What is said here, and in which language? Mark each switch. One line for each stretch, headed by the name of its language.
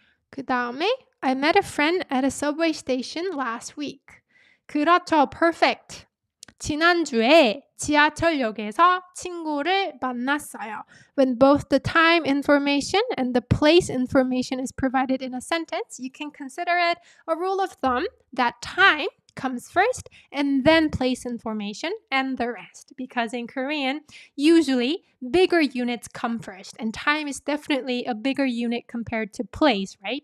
Korean: 그 다음에
English: I met a friend at a subway station last week.
Korean: 그렇죠.
English: Perfect.
Korean: 지난주에 지하철역에서 친구를 만났어요.
English: When both the time information and the place information is provided in a sentence, you can consider it a rule of thumb that time comes first and then place information and the rest. Because in Korean, usually bigger units come first, and time is definitely a bigger unit compared to place, right?